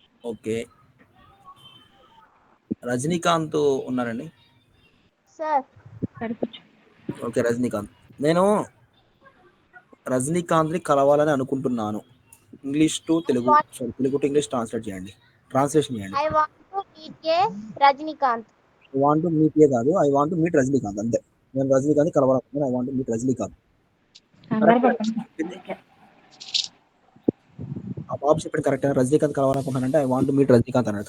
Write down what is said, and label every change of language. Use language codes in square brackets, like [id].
[te] Okay, Rajinikanth ఉన్నారండి. [en] Sir. [te] Okay Rajinikanth, నేను రజనీకాంత్ని కలవాలని అనుకుంటున్నాను. English to Telugu, Telugu to English translation చేయండి. [en] I want to meet a Rajnikant. I want to meet కాదు, I want to meet Rajinikanth అంతే. [te] నేను Rajinikanth కలవాలనుకుంటున్నాను. [en] I want to meet Rajinikanth. [te] ఆ బాబు చెప్పింది correct. Rajinikanth కలవాలనుకుంటున్నానంటే [en] I want to meet Rajinikanth [te] అన్నాడు.